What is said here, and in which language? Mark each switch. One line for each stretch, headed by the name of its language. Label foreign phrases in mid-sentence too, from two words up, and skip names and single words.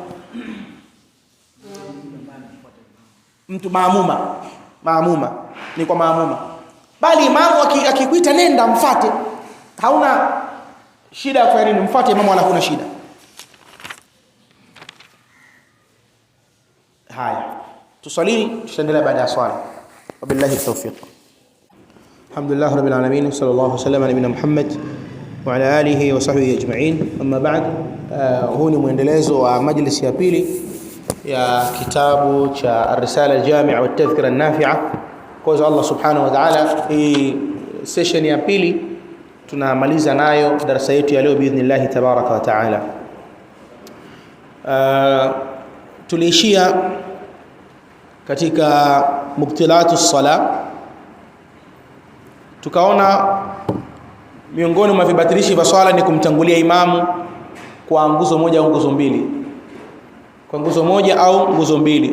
Swahili: Mtu maamuma ni kwa maamuma, bali imamu akikuita nenda mfuate, hauna shida ya kufanya nini, mfuate imamu wala huna shida. Haya, tusalini, tutaendelea baada ya swala.
Arabic: وبالله التوفيق. الحمد لله رب العالمين صلى الله عليه وسلم على نبينا محمد وعلى آله وصحبه أجمعين. أما بعد,
Swahili: huu ni muendelezo wa majlisi ya pili ya kitabu cha Ar-Risala Al-Jami'a wa At-Tadhkira An-Nafi'a. Kwa hiyo
Arabic: الله سبحانه وتعالى,
Swahili: hii session ya pili tunamaliza nayo darasa yetu ya leo
Arabic: بإذن الله تبارك وتعالى.
Swahili: Tuliishia katika
Arabic: مبطلات الصلاة,
Swahili: tukaona miongoni mwa vibatilishi vya swala ni kumtangulia imamu kwa nguzo moja au nguzo mbili, kwa nguzo moja au nguzo mbili.